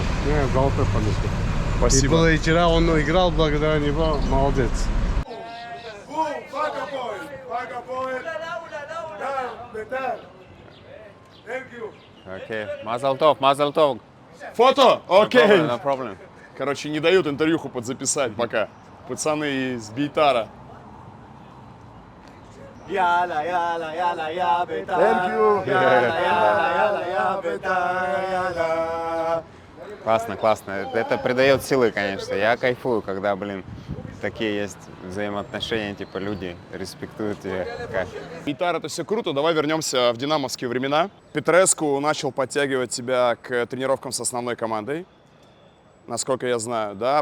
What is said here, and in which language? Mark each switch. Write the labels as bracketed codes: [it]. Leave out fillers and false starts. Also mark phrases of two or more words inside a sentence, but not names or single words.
[ru] Я золотой подушка. Спасибо. И было и вчера, он играл, благодаря него, молодец. Окей, [he] מזל טוב, מזל טוב. [ru] Фото? Окей. [en] No problem. [ru] Короче, не дают интервьюху подзаписать пока. Пацаны из Бейтара. [he] יאללה, יאללה, יאללה, יא בית"ר. [en] Thank you. [he] יאללה, יאללה, יאללה, יא בית"ר, יאללה. [ru] Классно, классно. Это придает силы, конечно. Я кайфую, когда, блин, такие есть взаимоотношения, типа люди респектуют тебя. Кайф. Бейтар, это все круто. Давай вернемся в динамовские времена. Петреску начал подтягивать тебя к тренировкам с основной командой, насколько я знаю, да.